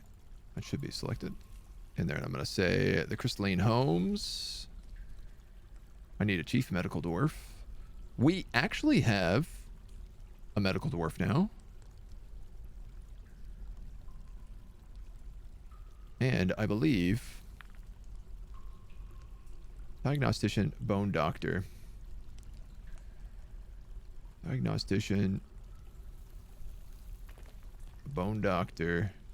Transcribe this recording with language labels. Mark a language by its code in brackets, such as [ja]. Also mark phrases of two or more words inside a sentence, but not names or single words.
[en] That should be selected. In there, and I'm going to say the Crystalline Homes. I need a chief medical dwarf. We actually have a medical dwarf now. And I believe diagnostician, bone doctor. Diagnostician, bone doctor.